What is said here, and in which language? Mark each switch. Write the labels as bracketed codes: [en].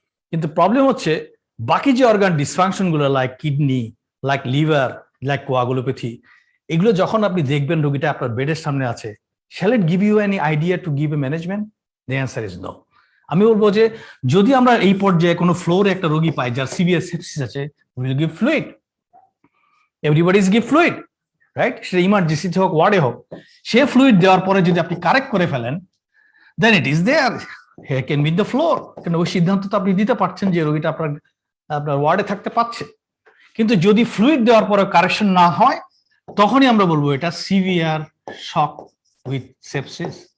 [bn] কিন্তু প্রবলেম হচ্ছে বাকি যে অর্গান ডিসফাংশন গুলো, like kidney, like liver, like coagulopathy, এগুলো যখন আপনি দেখবেন রোগীটা আপনার বেডের সামনে আছে, [en] shall it give you any idea to give a management? The answer is no. [bn] আমি বলবো যে যদি আমরা এই পর্যায়ে কোনো ফ্লোরে একটা রোগী পাই যার সিভিয়ার সেপসিস আছে, [en] we will give fluid. Everybody is give fluid, right? [bn] সেটা ইমার্জেন্সিতে হোক ওয়ার্ডে হোক, সে ফ্লুইড দেওয়ার পরে যদি আপনি কারেক্ট করে ফেলেন, [en] then it is there. Here can be the floor. [bn] কারণ ওই সিদ্ধান্ত তো আপনি দিতে পারছেন যে রোগীটা আপনার ওয়ার্ডে থাকতে পারছে। কিন্তু যদি ফ্লুইড দেওয়ার পরে কারেকশন না হয়, তখনই আমরা বলবো এটা সিভিয়ার শক উইথ সেপসিস।